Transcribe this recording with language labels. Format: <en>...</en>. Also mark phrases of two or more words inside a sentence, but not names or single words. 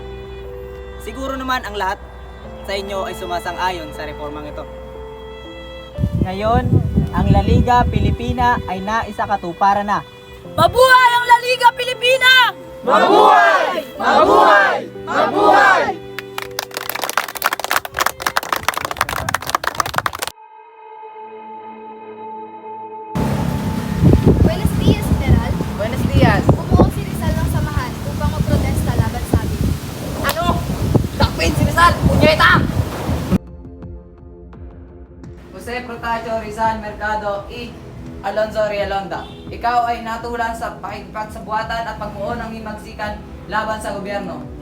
<tl>Siguro naman ang lahat sa inyo ay sumasang-ayon sa reformang ito. Ngayon, ang La Liga Pilipina ay naisakatuparan na. Mabuhay ang La Liga Pilipina! Mabuhay! Mabuhay! Mabuhay!</tl> <es>Buenos dias, General. Buenos dias!</es> <tl>Bumuo si Rizal ng samahan upang magprotesta laban sa amin. Ano? Dakpin si Rizal! Punyeta! Jose Protasio Rizal Mercado E. Alonzo Rialonda, ikaw ay natulan sa pakikipagsabuatan at pagbuo ng himagsikan laban sa gobyerno.</tl>